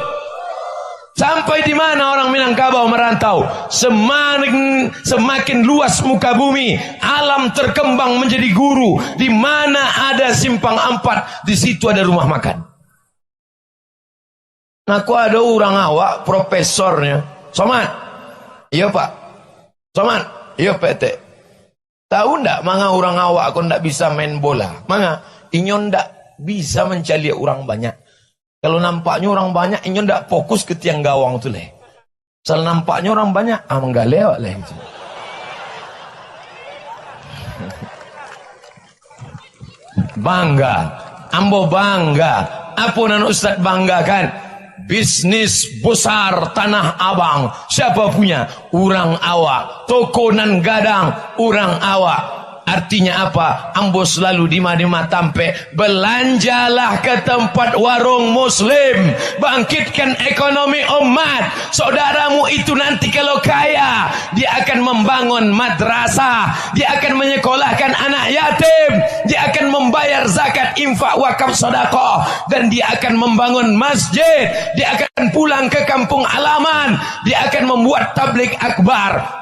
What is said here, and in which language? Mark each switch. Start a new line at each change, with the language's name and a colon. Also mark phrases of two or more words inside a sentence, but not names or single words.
Indonesian: Sampai di mana orang Minangkabau merantau, semakin luas muka bumi, alam terkembang menjadi guru. Di mana ada simpang 4, di situ ada rumah makan. Aku ada orang awak, profesornya. Somad? Iya Pak. Somad? Iya PT.
Minangkabau: Tahu ndak manga orang awak kau ndak bisa main bola? Manga inyo ndak bisa mencari orang banyak. Kalau nampaknya orang banyak, inyo ndak fokus ke tiang gawang tu leh. Soal nampaknya orang banyak, enggak lewat leh.
Indonesian: Bangga, ambo bangga. Apa nan Ustaz banggakan? Bisnis besar Tanah Abang. Siapa punya? Orang awak.
Minangkabau: Toko nan gadang, orang awak.
Indonesian: Artinya apa? Ambo selalu di mana tampe belanjalah ke tempat warung muslim, bangkitkan ekonomi umat. Saudaramu itu nanti kalau kaya, dia akan membangun madrasah, dia akan menyekolahkan anak yatim, dia akan membayar zakat, infak, wakaf, sedekah, dan dia akan membangun masjid, dia akan pulang ke kampung halaman, dia akan membuat tabligh akbar.